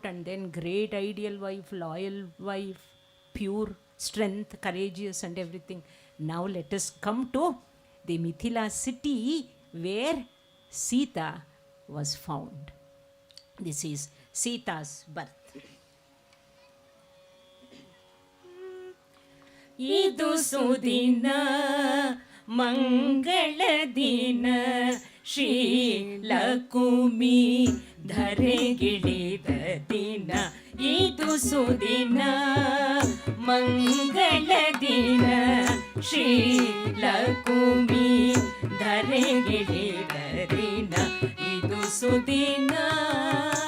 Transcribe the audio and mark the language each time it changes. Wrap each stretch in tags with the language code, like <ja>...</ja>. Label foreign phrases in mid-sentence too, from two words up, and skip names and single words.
<en>And then great ideal wife, loyal wife, pure, strength, courageous and everything. Now let us come to the Mithila city where Sita was found. This is Sita's birth.</en> <kn>ಇದು ಸುದಿನ ಮಂಗಳ ದಿನ ಶ್ರೀ ಲಕುಮಿ ಧರೆಗಿಳಿದ ದಿನ. ಇದು ಸುದಿನ ಮಂಗಳ ದಿನ ಶ್ರೀ ಲಕುಮಿ ಧರೆಗಿಳಿದ ದಿನ. ಇದು ಸುದಿನ</kn>